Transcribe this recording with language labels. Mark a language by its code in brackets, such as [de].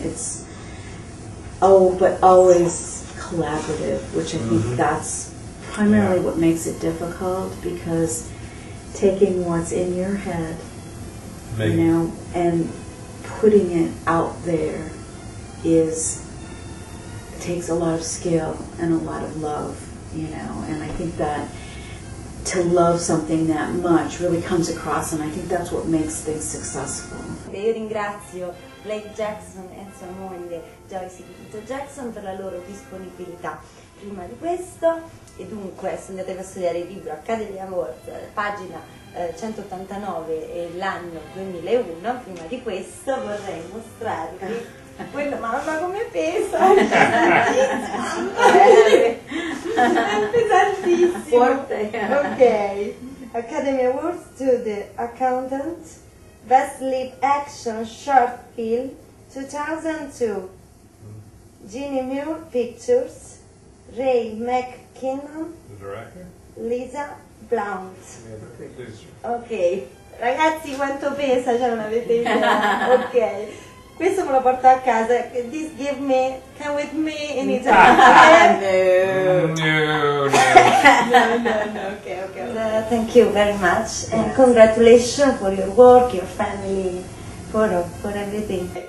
[en] It's, but always collaborative, which I think that's primarily what makes it difficult, because taking what's in your head, and putting it out there takes a lot of skill and a lot of love, and I think that to love something that much really comes across, and I think that's what makes things successful. [it] Io ringrazio Blake Jackson e sua moglie Joyce Jackson per la loro disponibilità prima di questo, e dunque se andatevi a studiare il libro Academy Awards, pagina 189 e l'anno 2001, prima di questo vorrei mostrarvi quello, mamma come pesa! È pesantissimo! [en] Ok, Academy Awards to the Accountant, Best Live Action Short Film 2002, Ginny Moore Pictures, Ray McKinnon, The director? Lisa Blount. Yeah, [it] Ok, ragazzi quanto pesa, cioè non avete idea. Ok, questo me lo porto a casa. [en] This give me, come with me in Italy. No. No, okay. Thank you very much, and congratulations for your work, your family, for everything.